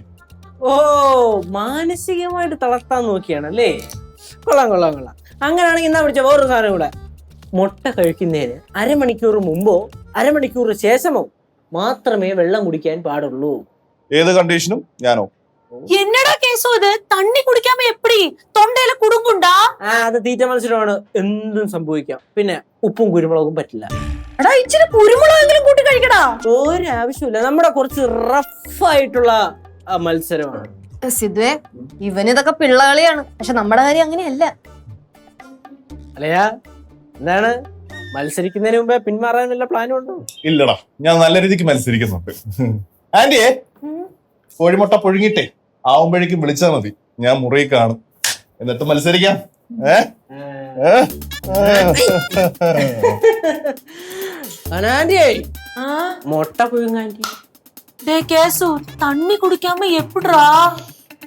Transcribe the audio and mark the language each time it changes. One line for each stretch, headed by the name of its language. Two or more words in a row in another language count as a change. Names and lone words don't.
Malayalam: ഓ, മാനസികമായിട്ട് തളർത്താൻ നോക്കിയാണല്ലേ. കൊള്ളാം കൊള്ളാം കൊള്ളാം. അങ്ങനെയാണെങ്കിൽ എന്നാ വിളിച്ച വേറൊരു സാധനം കൂടെ. മുട്ട കഴിക്കുന്നതിന് അരമണിക്കൂർ മുമ്പോ അരമണിക്കൂർ ശേഷമോ മാത്രമേ വെള്ളം കുടിക്കാൻ പാടുള്ളൂ. ഏത് കണ്ടീഷനും ഞാനോ?
Tamil: என்னடா கேசு இது? தண்ணி குடிக்காம எப்படி? தொண்டையில குடுங்குண்டா?
Malayalam: അത് തീറ്റ മത്സരമാണ്, എന്തും സംഭവിക്കാം. പിന്നെ ഉപ്പും കുരുമുളകും പറ്റില്ല. എടാ, ഇച്ചിരി കുരുമുളകെങ്കിലും കൂട്ടി കഴിക്കടാ. ഒരാവശ്യമില്ല, നമ്മുടെ കുറച്ച് റഫ് ആയിട്ടുള്ള മത്സരമാണ്. സിദ്ധുവേ, ഇവനിതൊക്കെ പിള്ളകളിയാണ്, പക്ഷെ നമ്മുടെ കാര്യം അങ്ങനെയല്ല. അല്ലയാ, എന്താണ് മത്സരിക്കുന്നതിന് മുമ്പേ പിന്മാറാൻ വല്ല പ്ലാനും ഉണ്ടോ? ഇല്ലടാ, ഞാൻ നല്ല രീതിക്ക് മത്സരിക്കുന്നുണ്ട്. ആന്റിയെ, കോഴിമുട്ട പുഴുങ്ങിട്ടേ ആവുമ്പോഴേക്കും വിളിച്ചാൽ മതി, ഞാൻ മുറിയിൽ കാണും. എന്നിട്ട് മത്സരിക്കാം. ആന്റിയേ, മുട്ട പുഴുങ്ങാൻറ്റി.
Tamil: டேய் கேசு, தண்ணி குடிக்காம எப்படிடா?